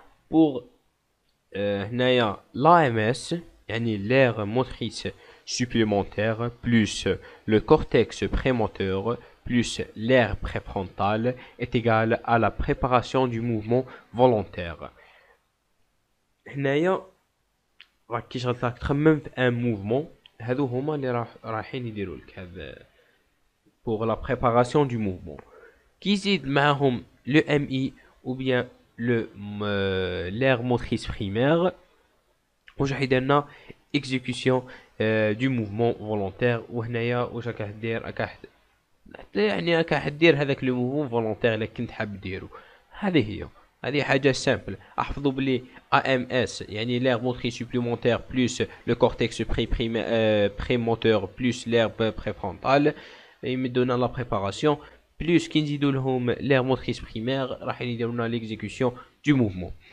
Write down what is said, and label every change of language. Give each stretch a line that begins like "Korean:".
French: pour هنايا l'AMS يعني l'aire motrice supplémentaire plus le cortex prémoteur plus l'aire préfrontale est égal à la préparation du mouvement volontaire.
Arabic: هنايا راك كي راك تخمم في ان موفمون هادو هما اللي رايحين يديروا لك هذا pour la préparation du mouvement. كي يزيد معاهم
French: le MI ou bien l'aire motrice primaire
Arabic: واش راح يدير لنا
French: exécution du mouvement volontaire.
Arabic: وهنايا واش راك دير يعني راك دير هذاك لو موفمون فولونتير اللي كنت حاب ديرو. هذه حاجه سامبل. احفظوا بلي
French: AMS يعني l'aire motrice supplémentaire plus le cortex prémoteur plus l'aire préfrontale يمدونا لا بريباراسيون بلوس كي نزيدو لهم l'aire motrice primaire
Arabic: راح يديروا لنا
French: ليكزيكسيون دو موفمون.